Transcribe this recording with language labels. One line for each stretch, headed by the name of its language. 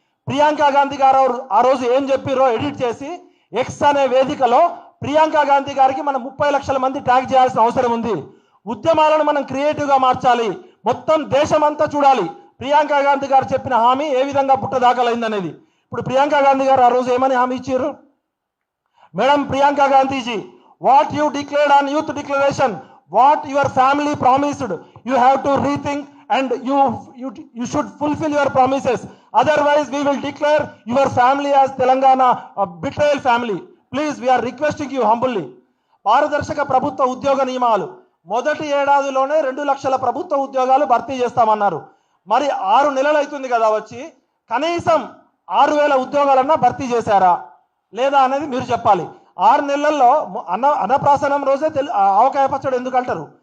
Telugu: ప్రియాంక గాంధీ గారు ఆ రోజు ఏం చెప్పారో ఎడిట్ చేసి ఎక్స్ అనే వేదికలో ప్రియాంక గాంధీ గారికి మనం 30 లక్షల మంది ట్యాగ్ చేయాల్సిన అవసరం ఉంది. ఉద్యమాలను మనం క్రియేటివ్గా మార్చాలి, మొత్తం దేశమంతా చూడాలి ప్రియాంక గాంధీ గారు చెప్పిన హామీ ఏ విధంగా పుట్టదాఖలైందనేది. ఇప్పుడు ప్రియాంక గాంధీ గారు ఆ రోజు ఏమని హామీ ఇచ్చారు?
English: Madam Priyanka Gandhi ji, what you declared on youth declaration, what your family promised, you have to rethink and you should fulfill your promises. Otherwise, we will declare your family as Telangana a betrayal family. Please, we are requesting you humbly.
Telugu: పారదర్శక ప్రభుత్వ ఉద్యోగ నియమాలు మొదటి ఏడాదిలోనే 2 లక్షల ప్రభుత్వ ఉద్యోగాలు భర్తీ చేస్తామన్నారు. మరి 6 నెలలు అవుతుంది కదా వచ్చి, కనీసం 6,000 ఉద్యోగాలన్నా భర్తీ చేశారా లేదా అనేది మీరు చెప్పాలి. 6 నెలల్లో అన్నప్రాసనం రోజే ఆవకాయ పచ్చడి ఎందుకు అంటారు?